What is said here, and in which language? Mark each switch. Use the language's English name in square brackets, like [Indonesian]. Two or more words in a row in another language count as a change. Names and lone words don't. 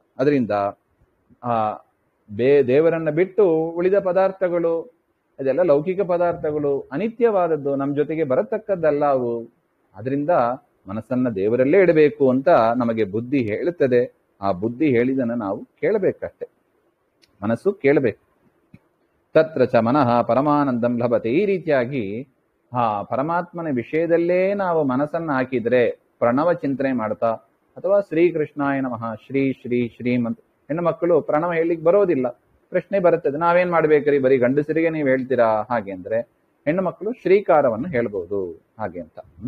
[Kannada] ಅದರಿಂದ ದೇವರನ್ನ ಬಿಟ್ಟು ಉಳಿದ ಪದಾರ್ಥಗಳು, ಅದೆಲ್ಲ ಲೌಕಿಕ ಪದಾರ್ಥಗಳು, ಅನಿತ್ಯವಾದದ್ದು, ನಮ್ಮ ಜೊತೆಗೆ ಬರತಕ್ಕದ್ದಲ್ಲ ಅವು. ಅದರಿಂದ ಮನಸ್ಸನ್ನ ದೇವರಲ್ಲೇ ಇಡಬೇಕು ಅಂತ ನಮಗೆ ಬುದ್ಧಿ ಹೇಳುತ್ತದೆ. ಆ ಬುದ್ಧಿ ಹೇಳಿದನ್ನ ನಾವು ಕೇಳಬೇಕಷ್ಟೆ, ಮನಸ್ಸು ಕೇಳಬೇಕು. [Sanskrit] ತತ್ರ ಚ ಮನಃ ಪರಮಾನಂದಂ ಲಭತೆ. [Kannada] ಈ ರೀತಿಯಾಗಿ ಪರಮಾತ್ಮನ ವಿಷಯದಲ್ಲೇ ನಾವು ಮನಸ್ಸನ್ನ ಹಾಕಿದ್ರೆ, ಪ್ರಣವ ಚಿಂತನೆ ಮಾಡ್ತಾ, ಅಥವಾ [Sanskrit] ಶ್ರೀಕೃಷ್ಣಾಯ ನಮಃ [Kannada] ಶ್ರೀ ಶ್ರೀ ಶ್ರೀಮ್ ಅಂತ ಹೆಣ್ಣು ಮಕ್ಕಳು ಪ್ರಣವ ಹೇಳಿಕ್ ಬರೋದಿಲ್ಲ, ಪ್ರಶ್ನೆ ಬರುತ್ತದೆ, ನಾವೇನ್ ಮಾಡ್ಬೇಕ್ರಿ, ಬರೀ ಗಂಡಸರಿಗೆ ನೀವು ಹೇಳ್ತೀರಾ ಹಾಗೆ ಅಂದ್ರೆ ಹೆಣ್ಣು ಮಕ್ಕಳು ಶ್ರೀಕಾರವನ್ನು ಹೇಳ್ಬಹುದು ಹಾಗೆ ಅಂತ.